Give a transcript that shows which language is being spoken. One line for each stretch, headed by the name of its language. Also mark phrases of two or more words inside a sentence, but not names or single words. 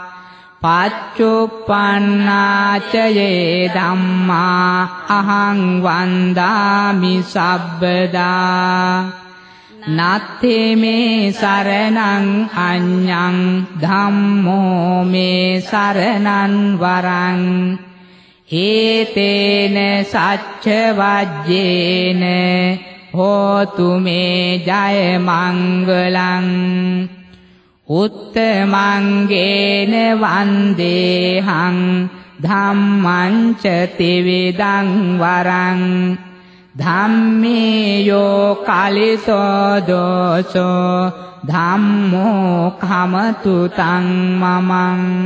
Pali: පච්චුප්පන්නාච යේ ධම්මා අහං වන්දාමි සබ්බදා නත්ථි මේ සරණං අඤ්ඤං ධම්මෝ මේ සරණං වරං ඒතේන සච්ච වජ්ජේන හෝතු මේ ජය මංගලං උත්තමංගේන වන්දේහං ධම්මං ච ත්‍රිවිධං වරං ධම්මේයෝ කලිතෝ දෝසෝ ධම්මෝ khමතු තං මමං